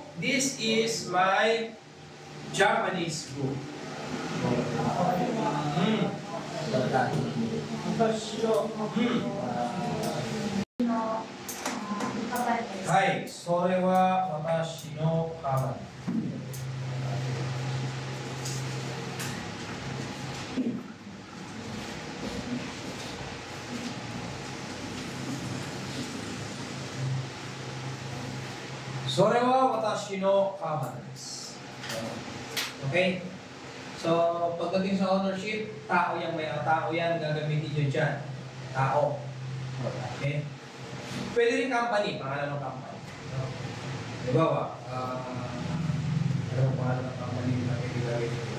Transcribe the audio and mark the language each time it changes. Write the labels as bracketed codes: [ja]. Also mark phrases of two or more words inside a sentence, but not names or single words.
[en] This is my Japanese book. [ja] はい、それは私のかばん. それは私のかばんです. [tl] Okay? So, pagdating sa ownership, tao yan, gagamitin nyo dyan. Tao. Okay? Pwede rin company, pangalan ng company. Di ba ba? Ano ang pangalan ng company na kailangan nyo?